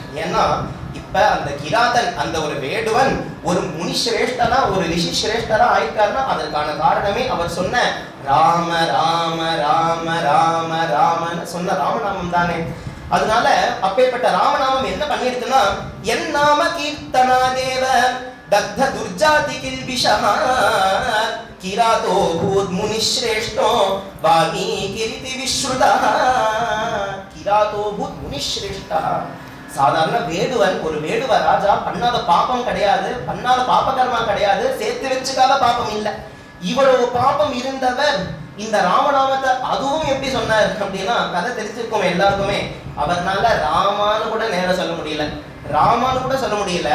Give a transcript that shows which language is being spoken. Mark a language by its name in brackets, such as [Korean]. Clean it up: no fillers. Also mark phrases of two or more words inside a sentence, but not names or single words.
[Tamil] ஏன்னா இப்ப அந்த கிராதன், அந்த ஒரு வேடுவன் ஒரு முனிஸ்ரேஷ்டரா, ஒரு ரிஷி சிரேஷ்டரா ஆயிட்டார்னா அதற்கான காரணமே அவர் சொன்ன ராம ராம ராம ராம ராமன்னு சொன்ன ராமநாமம் தானே. அதனால அப்பேற்பட்ட ராமநாமம் என்ன பண்ணிருக்குன்னா, [Sanskrit] यन् नाम कीर्तना देव दग्ध दुर्जाति किल्बिषः किरातो भूत् मुनिश्रेष्ठो वागी कीर्ति विश्रुतः किरातो भूत् मुनिश्रेष्ठः [Tamil] சாதாரண வேடுவன் ஒரு வேடுவ ராஜா பண்ணாத பாபம் கிடையாது, பண்ணாத பாப கர்மா கிடையாது, சேர்த்து வச்சுக்காத பாபம் இல்லை. இவ்வளவு பாபம் இருந்தவர் இந்த ராமநாமத்தை அதுவும் எப்படி சொன்னார் அப்படின்னா கதை தெரிஞ்சிருக்கோம் எல்லாருக்குமே. அவர்னால ராமான்னு கூட நேரம் சொல்ல முடியல, ராமான்னு கூட சொல்ல முடியல.